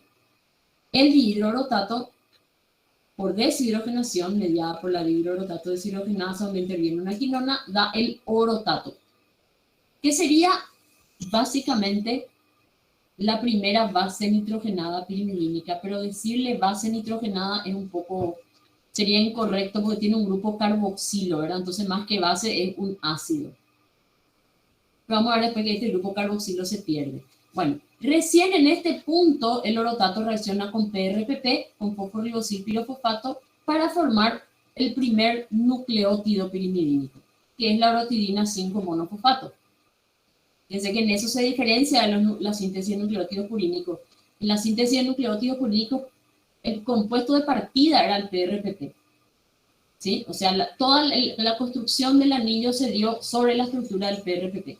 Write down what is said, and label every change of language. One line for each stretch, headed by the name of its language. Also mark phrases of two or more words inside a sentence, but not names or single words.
Spanish: El dihidroorotato, por deshidrogenación mediada por la dihidroorotato deshidrogenasa donde interviene una quinona, da el orotato, que sería básicamente la primera base nitrogenada pirimidínica, pero decirle base nitrogenada es un poco, sería incorrecto porque tiene un grupo carboxilo, ¿verdad? Entonces más que base es un ácido. Pero vamos a ver después que este grupo carboxilo se pierde. Bueno, recién en este punto el orotato reacciona con PRPP, con fosforibosilpirofosfato, para formar el primer nucleótido pirimidínico, que es la orotidina 5 monofosfato. Fíjense que en eso se diferencia de la síntesis de nucleótidos purínicos. En la síntesis de nucleótidos purínicos, el compuesto de partida era el PRPP. ¿Sí? O sea, toda la construcción del anillo se dio sobre la estructura del PRPP.